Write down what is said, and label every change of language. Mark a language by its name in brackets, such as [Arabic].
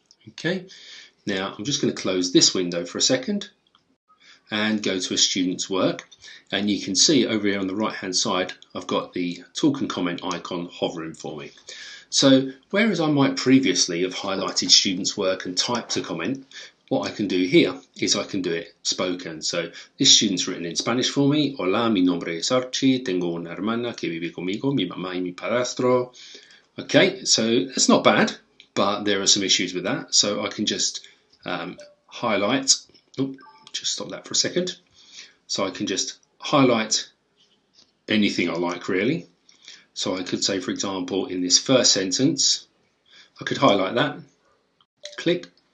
[English] Okay, now I'm just going to close this window for a second and go to a student's work, and you can see over here on the right hand side I've got the Talk and Comment icon hovering for me. So whereas I might previously have highlighted students' work and typed a comment, what I can do here is I can do it spoken. So this student's written in Spanish for me. [Spanish] Hola, mi nombre es Archie, tengo una hermana que vive conmigo, mi mamá y mi padrastro. [English] Okay, so that's not bad, but there are some issues with that. So I can just highlight, just stop that for a second. So I can just highlight anything I like really. So I could say, for example, in this first sentence, I could highlight that, click.